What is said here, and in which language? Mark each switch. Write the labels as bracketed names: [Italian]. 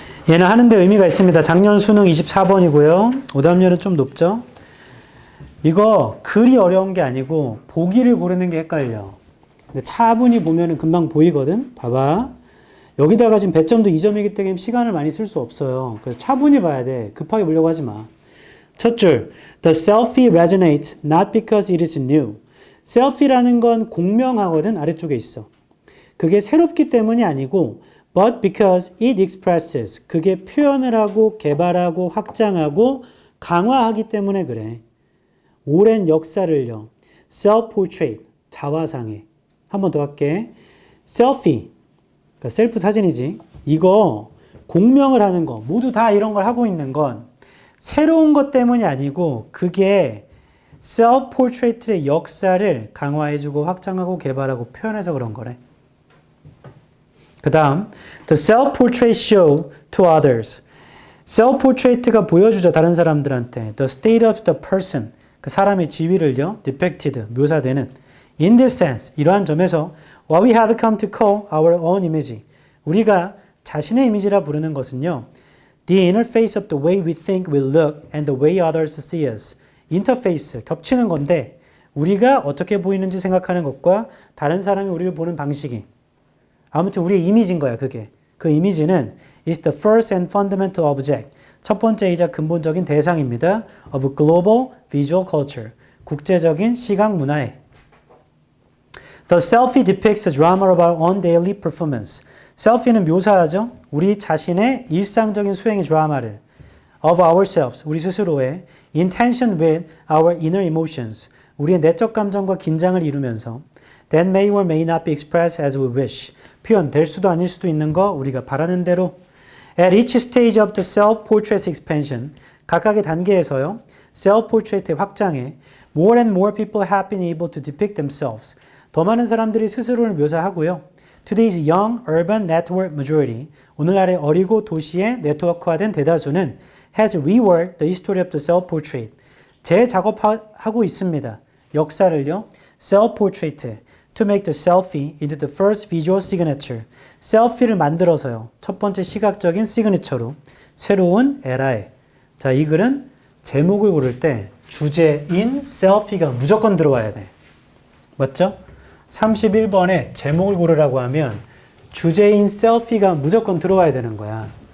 [Korean] 얘는 하는데 의미가 있습니다. 작년 수능 24번이고요. 오답률은 좀 높죠. 이거 글이 어려운 게 아니고 보기를 고르는 게 헷갈려. 근데 차분히 보면은 금방 보이거든. 봐봐. 여기다가 지금 배점도 2점이기 때문에 시간을 많이 쓸 수 없어요. 그래서 차분히 봐야 돼. 급하게 보려고 하지 마. 첫 줄. [English] The selfie resonates not because it is new. [Korean] selfie라는 건 공명하거든. 아래쪽에 있어. 그게 새롭기 때문이 아니고 [English] but because it expresses. [Korean] 그게 표현을 하고 개발하고 확장하고 강화하기 때문에 그래. 오랜 역사를요. self-portrait. 자화상에. 한 번 더 할게. selfie. 그러니까 셀프 사진이지. 이거 공명을 하는 거. 모두 다 이런 걸 하고 있는 건 새로운 것 때문이 아니고 그게 self-portrait의 역사를 강화해주고 확장하고 개발하고 표현해서 그런 거래. 그 다음 [English] The self-portrait show to others. [Korean] self-portrait가 보여주죠. 다른 사람들한테. [English] The state of the person. [Korean] 그 사람의 지위를요. [English] depicted. [Korean] 묘사되는. [English] In this sense. [Korean] 이러한 점에서 [English] What we have come to call our own image. [Korean] 우리가 자신의 이미지라 부르는 것은요. [English] The interface of the way we think we look and the way others see us. [Korean] 인터페이스, 겹치는 건데 우리가 어떻게 보이는지 생각하는 것과 다른 사람이 우리를 보는 방식이. 아무튼 우리의 이미지인 거야, 그게. 그 이미지는 [English] is the first and fundamental object. [Korean] 첫 번째이자 근본적인 대상입니다. [English] of global visual culture. [Korean] 국제적인 시각 문화에. [English] The selfie depicts a drama of our own daily performance. [Korean] selfie는 묘사하죠. 우리 자신의 일상적인 수행의 드라마를 [English] of ourselves, [Korean] 우리 스스로의 [English] in tension with our inner emotions, [Korean] 우리의 내적 감정과 긴장을 이루면서 [English] that may or may not be expressed as we wish, [Korean] 표현될 수도 아닐 수도 있는 거 우리가 바라는 대로 [English] at each stage of the self-portrait expansion, [Korean] 각각의 단계에서요. self-portrait의 확장에 [English] more and more people have been able to depict themselves, [Korean] 더 많은 사람들이 스스로를 묘사하고요. [English] Today's young urban network majority, [Korean] 오늘날의 어리고 도시의 네트워크화된 대다수는 [English] has reworked the history of the self-portrait. [Korean] 재작업하고 있습니다. 역사를요. [English] self-portrait to make the selfie into the first visual signature. [Korean] 셀피를 만들어서요. 첫 번째 시각적인 시그니처로 새로운 에라에. 자, 이 글은 제목을 고를 때 주제인 셀피가 무조건 들어와야 돼. 맞죠? 31번에 제목을 고르라고 하면 주제인 셀피가 무조건 들어와야 되는 거야.